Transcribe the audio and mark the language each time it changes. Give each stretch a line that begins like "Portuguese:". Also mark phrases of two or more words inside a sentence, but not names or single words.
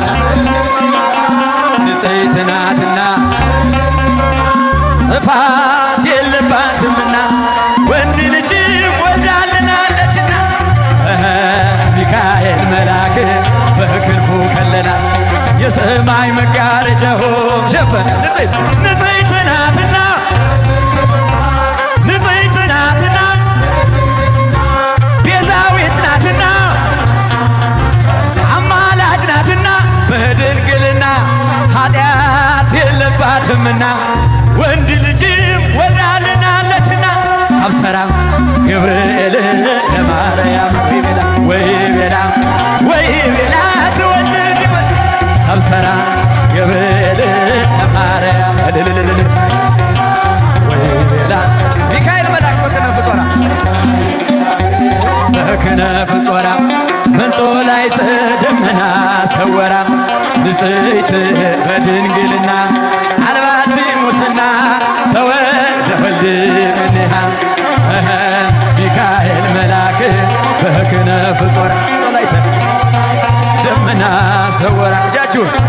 Amharic: ንጽሕት ናትና ጥፋት የለባትምና ወንድ ልጅም ወልዳልናለችና። ሚካኤል መልአክ በክንፉ ከለላት። የሰማይ መጋረጃውም ሸፈነ። ንጽሕት ናትና ንጽሕት ናትና ቤዛዊት ናትና አማላጅ ናትና በድንግልና ኃጢአት የለባትምና ወንድ ልጅም ወልዳልናለችና።
Geez: አብሰራ ገብርኤል ለማርያም ወይ ቤላ ትወልድ ይወልድ። አብሰራ ገብርኤል ለማርያም ወይ ቤላ። ሚካኤል መልአክ በክነፍ ጾራ መንጦላዕተ ደመና ሰወራ። ንጽሕት በድንግልና አልባቲ ሙስና ተወልደ ወልድ እምኔሃ። ሚካኤል መልአክ በክነፍ ጾራ መንጦላዕተ ደመና ሰወራ። እጃችሁን